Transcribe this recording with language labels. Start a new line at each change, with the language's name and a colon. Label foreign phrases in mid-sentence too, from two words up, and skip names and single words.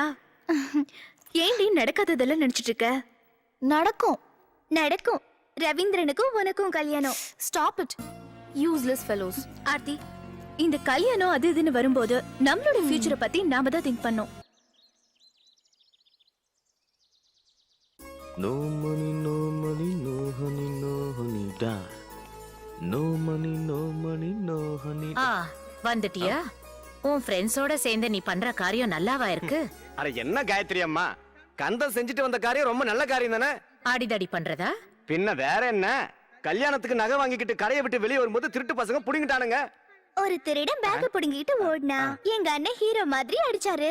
Tamil: ஏன் நீ நடக்காததெல்லாம் நினைச்சிட்டு இருக்க? நடக்கும். நடக்கும். ரவீந்திரனுக்கும் உனக்கும் கல்யாணம்.
English: Stop it, useless fellows.
Tamil: ஆர்த்தி, இந்த கல்யாணம் அது இதுன்னு வரும்போது நம்மளோட ஃபியூச்சரை பத்தி நாம தான் திங்க் பண்ணோம்.
English: No money, no money, no honey, no honey, da. No money, no money, no honey.
Tamil: வந்துட்டியா? உன் ஃப்ரெண்ட்ஸோட சேர்ந்து நீ பண்ற காரியம் நல்லாவா இருக்கு? அட என்ன காயத்ரி அம்மா, கந்தன் செஞ்சுட்டு வந்த காரியம் ரொம்ப நல்ல காரியம் தானே? அடிதடி பண்றதா? பின்ன வேற என்ன? கல்யாணத்துக்கு நகை வாங்கிக்கிட்டு கரையை விட்டு வெளியே வரும்போது திருட்டு பசங்க புடிங்கிட்டானுங்க. ஒரு திருடன் பேக்க புடுங்கிட்டு ஓடுனா எங்க அண்ணன் ஹீரோ மாதிரி அடிச்சாரு.